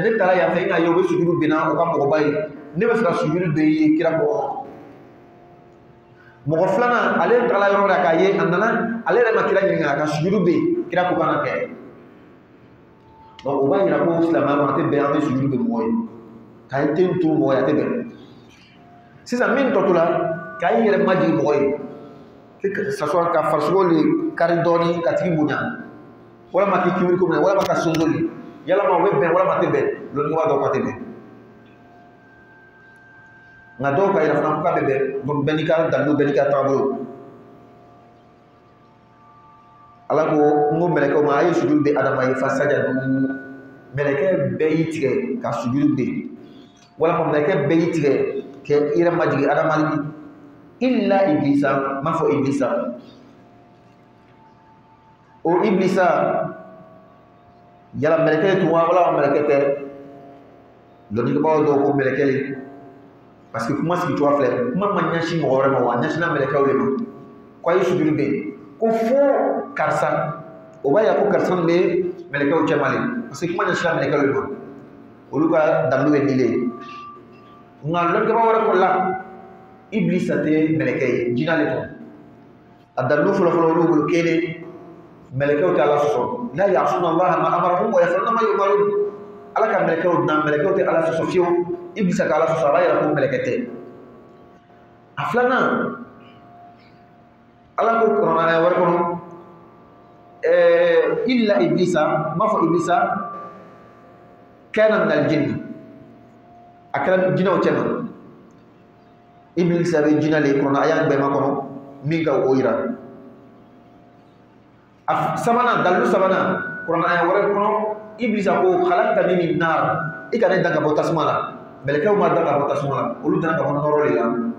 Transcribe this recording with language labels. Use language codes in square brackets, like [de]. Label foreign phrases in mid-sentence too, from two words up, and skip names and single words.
[bm] ne taara yan fɛ i n'a ye o bɛ sujudu bɛnna u ka mɔgɔba ye ne bɛ fɛ ka sujudu bɛ ye kira kɔ mɔgɔ filanan ale tagala yɔrɔ la k'a ye a nana ale yɛrɛ ma kira ɲininka ka sujudu bɛ yen kira ko kana kɛ donc o b'a yira ko silamɛya kɔnɔ a tɛ bɛn an bɛ sujudu bɛ mɔgɔ ye k'a ye ten to mɔgɔ ye a tɛ bɛn sisan min tɔ to la k'a y'i yɛrɛ majigin mɔgɔ ye [fr] que ça soit [bm] ka farisogo le kari dɔɔni ka tigi bonya walama k'i kibiri ko minɛ walama ka songoli yalama o bɛ bɛn walama a tɛ bɛn lɔnni b'a dɔn k'a tɛ bɛn nka dɔw ka yira fana ko k'a bɛ bɛn donc bɛɛ n'i ka dalilu bɛɛ n'i ka taabolo ala ko n ko mɛlɛkɛw ma a ye sujudu bɛ adama ye [ar] فسجدوا [bm] mɛlɛkɛ bɛɛ y'i tigɛ ka sujudu bɛ walama mɛlɛkɛ bɛɛ y'i tigɛ kɛ i yɛrɛ majigin adama [ar] إلا إبليس [bm] m'a fɔ iblisa o iblisa yala mɛlɛkɛ tun wa wala mɛlɛkɛ tɛ dɔnnikɛbagaw dɔw ko mɛlɛkɛ le [fr] parce que [bm] kuma sigi cogoya filɛ kuma ma ɲɛsin mɔgɔ wɛrɛ ma wa a ɲɛsinna mɛlɛkɛw de ma ko a ye sujudu bɛ ko fo karisa o b'a yira ko karisa min bɛ mɛlɛkɛw cɛma le [fr] parce que [bm] kuma ɲɛsinna mɛlɛkɛw de ma olu ka dalilu ye nin le ye nka dɔnnikɛbaga wɛrɛ ko la iblisa tɛ mɛlɛkɛ ye jinɛ le tɔ a dalilu fɔlɔfɔlɔ olu bolo kelen mɛlɛkɛw tɛ ala sɔsɔ la [ar] يعصون الله ما أمرهم ويفعلون ما يؤمرون [bm] ala ka mɛlɛkɛw dilan mɛlɛkɛw tɛ ala sɔsɔ fiyewu iblisa ka ala sɔsɔ a b'a yira ko mɛlɛkɛ tɛ a filanan ala ko kuranɛ wɛrɛ kɔnɔ [ar] إلا إبليس [bm] m'a fɔ iblisa [ar] كان من الجن [bm] a kɛra jinɛw cɛ ma iblisa bɛ jinɛ le kɔnɔ a y'an bɛɛ ma kɔnɔ min ka o yira a sabanan dalilu sabanan kuranɛ wɛrɛ kɔnɔ iblisa ko [ar] خلقتني من نار [bm] i ka ne dan ka bɔ tasuma la mɛlɛkɛw ma dan ka bɔ tasuma la olu dan ka bɔ nɔrɔ de la